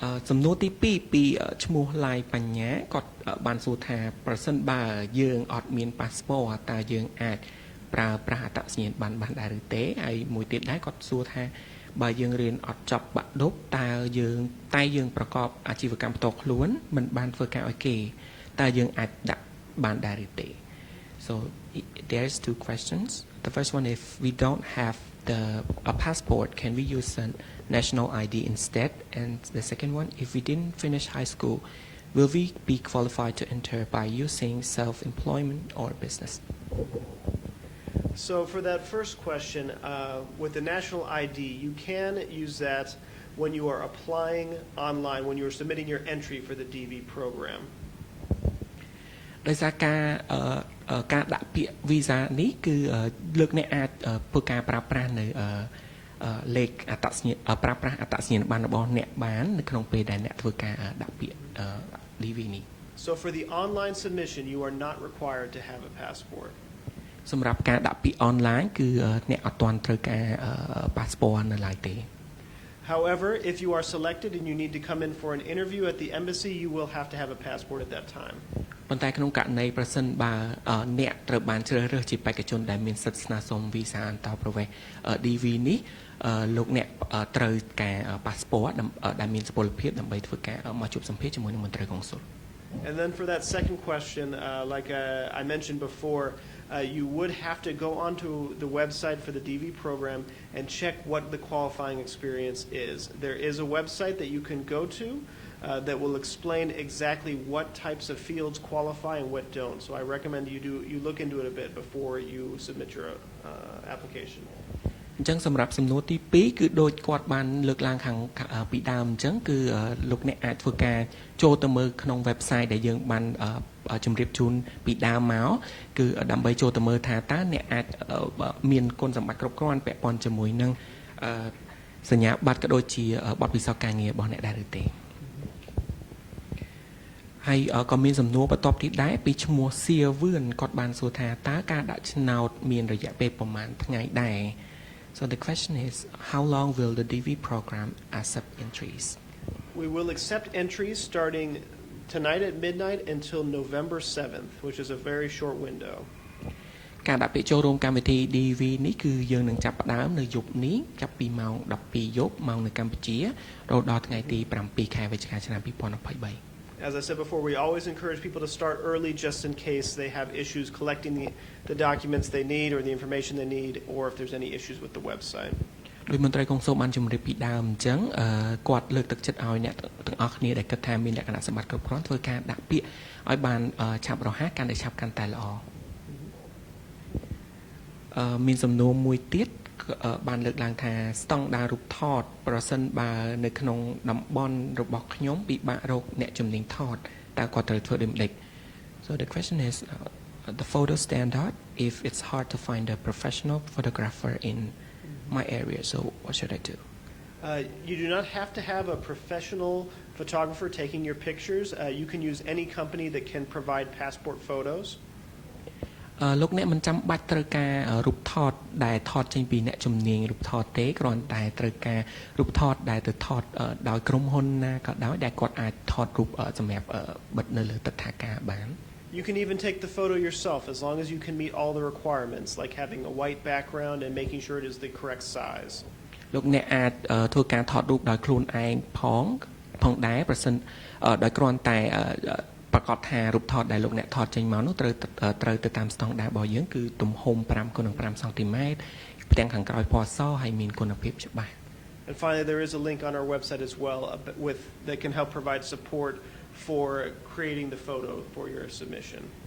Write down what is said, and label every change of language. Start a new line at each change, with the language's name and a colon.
Khmer: សំណួរទី2ពីឈ្មោះឡាយបញ្ញាគាត់បានសួរថាប្រសិនបើយើងអត់មានប៉ាសពតតើយើងអាចប្រើប្រាស់អត្តសញ្ញាណប័ណ្ណបានដែរឬទេហើយមួយទៀតដែរគាត់សួរថាបើយើងរៀនអត់ចប់បាក់ឌុបតើយើងប្រកបអាជីវកម្មផ្ទាល់ខ្លួនមិនបានធ្វើការឲ្យគេតើយើងអាចដាក់បានដែរឬទេ
English: So there's two questions. The first one, if we don't have a passport, can we use a national ID instead? And the second one, if we didn't finish high school, will we be qualified to enter by using self-employment or business? So for that first question, with the national ID, you can use that when you are applying online, when you are submitting your entry for the DV program.
Khmer: ដោយសារការដាក់ពាក្យ visa នេះគឺលើកអ្នកអាចធ្វើការប្រើប្រាស់នៅលេខអត្តសញ្ញាណប្រើប្រាស់អត្តសញ្ញាណប័ណ្ណរបស់អ្នកបាននៅក្នុងពេលដែលអ្នកធ្វើការដាក់ពាក្យ DV នេះ
English: So for the online submission, you are not required to have a passport.
Khmer: សម្រាប់ការដាក់ពាក្យ online គឺអ្នកអត់ទាន់ត្រូវការ passport នៅឡើយទេ
English: However, if you are selected and you need to come in for an interview at the embassy, you will have to have a passport at that time.
Khmer: ប៉ុន្តែក្នុងករណីប្រសិនបើអ្នកត្រូវបានជ្រើសរើសជាបេក្ខជនដែលមានសិទ្ធិស្នើសុំ visa អន្តោប្រវេសន៍ DV នេះលោកអ្នកត្រូវការ passport ដែលមានសុពលភាពដើម្បីធ្វើការមកជួបសម្ភាសជាមួយនឹងមន្ត្រីកុងស៊ុល
English: And then for that second question, like I mentioned before, you would have to go onto the website for the DV program and check what the qualifying experience is. There is a website that you can go to that will explain exactly what types of fields qualify and what don't. So I recommend you look into it a bit before you submit your application. អ
Khmer: ចឹងសម្រាប់សំណួរទី2គឺដូចគាត់បានលើកឡើងខាងពីដើមអញ្ចឹងគឺលោកអ្នកអាចធ្វើការចូលទៅមើលក្នុង website ដែលយើងបានជម្រាបជូនពីដើមមកគឺដើម្បីចូលទៅមើលថាតើអ្នកអាចមានគុណសម្បត្តិគ្រប់គ្រាន់ពាក់ព័ន្ធជាមួយនឹងសញ្ញាបត្រក៏ដូចជាបទពិសោធន៍ការងាររបស់អ្នកដែរឬទេ ហើយក៏មានសំណួរបន្ទាប់ទៀតដែរពីឈ្មោះសៀវឿនគាត់បានសួរថាតើការដាក់ឆ្នោតមានរយៈពេលប្រមាណថ្ងៃដែរ
English: So the question is how long will the DV program accept entries? We will accept entries starting tonight at midnight until November 7th, which is a very short window.
Khmer: ការដាក់ពាក្យចូលរួមកម្មវិធី DV នេះគឺយើងនឹងចាប់ផ្ដើមនៅយប់នេះចាប់ពីម៉ោង 12 យប់ម៉ោងនៅកម្ពុជារហូតដល់ថ្ងៃទី 7 ខែវិច្ឆិកាឆ្នាំ 2023
English: As I said before, we always encourage people to start early just in case they have issues collecting the documents they need or the information they need, or if there's any issues with the website.
Khmer: ដោយមន្ត្រីកុងស៊ុលបានជម្រាបពីដើមអញ្ចឹងគាត់លើកទឹកចិត្តឲ្យអ្នកទាំងអស់គ្នាដែលគិតថាមានលក្ខណៈសម្បត្តិគ្រប់គ្រាន់ធ្វើការដាក់ពាក្យឲ្យបានឆាប់រហ័សកាន់តែឆាប់កាន់តែល្អ មានសំណួរមួយទៀតបានលើកឡើងថាស្តង់ដាររូបថតប្រសិនបើនៅក្នុងតំបន់របស់ខ្ញុំពិបាករកអ្នកជំនាញថតតើគាត់ត្រូវធ្វើដូចម្តេច
English: So the question is the photo standard if it's hard to find a professional photographer in my area so what should I do You do not have to have a professional photographer taking your pictures. You can use any company that can provide passport photos.
Khmer: លោកអ្នកមិនចាំបាច់ត្រូវការរូបថតដែលថតចេញពីអ្នកជំនាញរូបថតទេគ្រាន់តែត្រូវការរូបថតដែលទៅថតដោយក្រុមហ៊ុនណាក៏ដោយដែលគាត់អាចថតរូបសម្រាប់បិទនៅលើទិដ្ឋាការបាន
English: You can even take the photo yourself as long as you can meet all the requirements like having a white background and making sure it is the correct size.
Khmer: លោកអ្នកអាចធ្វើការថតរូបដោយខ្លួនឯងផងដែរប្រសិនដោយគ្រាន់តែប្រកាសថារូបថតដែលលោកអ្នកថតចេញមកនោះត្រូវទៅតាមស្តង់ដាររបស់យើងគឺទំហំ 5x5 សង់ទីម៉ែត្រផ្ទាំងខាងក្រោយពណ៌សហើយមានគុណភាពច្បាស់
English: And finally there is a link on our website as well that can help provide support for creating the photo for your submission.